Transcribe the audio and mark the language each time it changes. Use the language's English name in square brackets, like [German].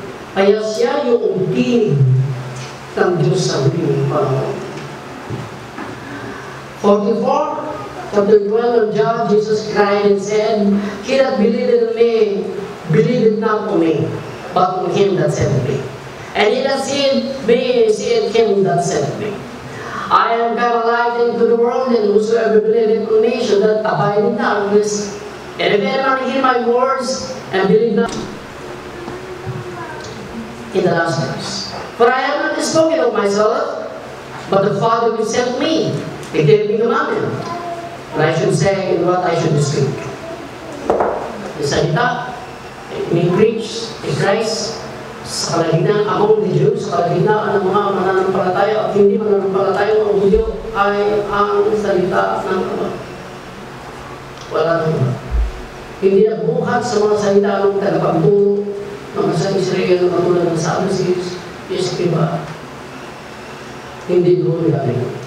[Filipino] Kaya siya yung tinig ng Diyos sa huling panahon. [English] 44, chapter 12 of John, Jesus cried and said, He that believeth in me, believeth not on me, but on him that sent me. And he that seeth me, seeth him that sent me. I am come a light into the world, and whosoever believeth on me shall not abide in darkness. And if any man hear my words, and believe not, in the last verse. For I have not spoken of myself, but the Father who sent me, He gave me commandment. And I should say in what I should speak. [Filipino] The salita, ini-preach, i-Christ, sa kalagitnaan [English] among the Jews, [Filipino] sa kalagitnaan ng mga mananampalataya at hindi mananampalataya ng Hudyo ay ang salita ng Ama. Wala nang iba. Hindi nagbuhat sa mga salita ng tagapagturo ng sa Israel na katulad ng Sadducees, Eskriba, hindi doon galing.